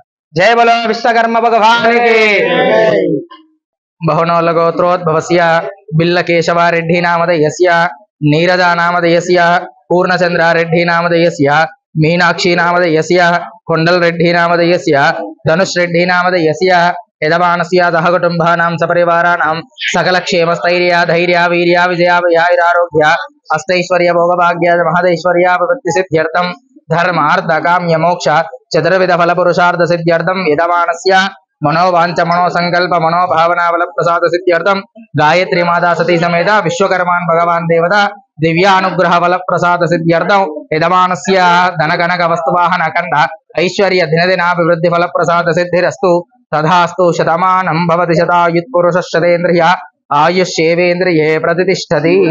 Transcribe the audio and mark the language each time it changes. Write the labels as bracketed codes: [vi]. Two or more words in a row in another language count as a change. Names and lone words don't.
[sa] జయ బలో విశ్వకర్మ భగవానికి. బహునోల గోత్రోద్భవస్య బిల్ల కేశవారెడ్డి నామధేయస్య నీరజా నామధేయస్య పూర్ణచంద్రారెడ్డి నామధేయస్య మీనాక్షి నామధేయస్య కొండల్ రెడ్డి నామధేయస్య ధనుష్ రెడ్డి నామధేయస్య యజమానస్య సహకుటుంబానాం సపరివారాణం సకల క్షేమ స్థైర్య ధైర్య వీర్య విజయ విహారారోగ్య अष्टैश्वर्य भोगभाग्य महदैश्वर्याभिवृद्धि सिद्ध्यर्थम धर्मार्थ काम्य मोक्ष चतुर्विध फल पुरुषार्थ सिद्ध्यर्थम यजमानस्य मनोवांच मनोसंकल्प मनोभावना फल प्रसाद सिद्ध्यर्थम गायत्री माता सती समेत विश्वकर्मान भगवान देवता दिव्यानुग्रह फल प्रसाद सिद्ध्यर्थम यजमानस्य धन कनक वस्तुवाहन अखंड ऐश्वर्य दिनदिनाभिवृद्धि फल प्रसाद सिद्धिरस्तु तथास्तु शतमानं भवति शतायुत्पुरुषः शतेन्द्रिय आयुष्येवेन्द्रिये प्रतिष्ठति।